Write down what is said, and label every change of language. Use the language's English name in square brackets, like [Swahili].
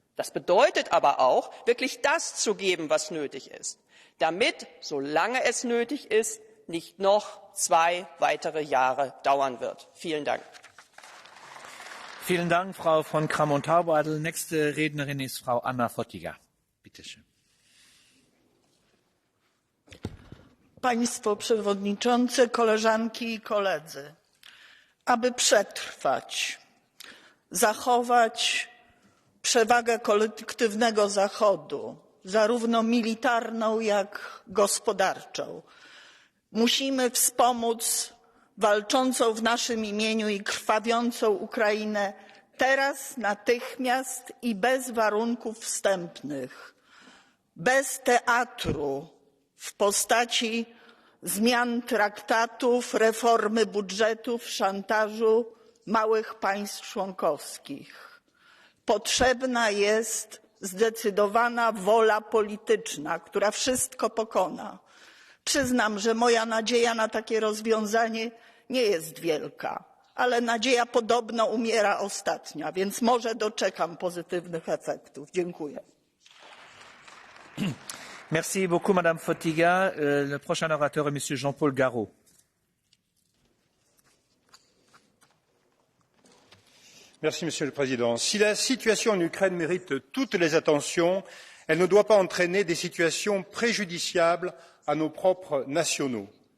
[German] Das bedeutet aber auch, wirklich das zu geben, was nötig ist, damit, solange es nötig ist, nicht noch 2 weitere Jahre dauern wird. Vielen Dank. Vielen Dank, Frau von Kramon-Taubadel. Nächste Rednerin ist Frau Anna Fotyga. Bitte schön. [Polish] Państwo przewodniczący, koleżanki i koledzy. Aby przetrwać, zachować przewagę kolektywnego Zachodu, zarówno militarną, jak gospodarczą, musimy wspomóc walczącą w naszym imieniu i krwawiącą Ukrainę teraz, natychmiast i bez warunków wstępnych, bez teatru w postaci zmian traktatów, reformy budżetów, szantażu małych państw członkowskich. Potrzebna jest zdecydowana wola polityczna, która wszystko pokona. Przyznam, że moja nadzieja na takie rozwiązanie nie jest wielka, ale nadzieja podobno umiera ostatnia, więc może doczekam pozytywnych efektów. Dziękuję. [French] Merci beaucoup, Madame Fotyga. Le prochain orateur est Monsieur Jean-Paul Garot. Merci, Monsieur le Président. Si la situation en Ukraine mérite toutes les attentions, elle ne doit pas entraîner des situations préjudiciables à nos propres nationaux.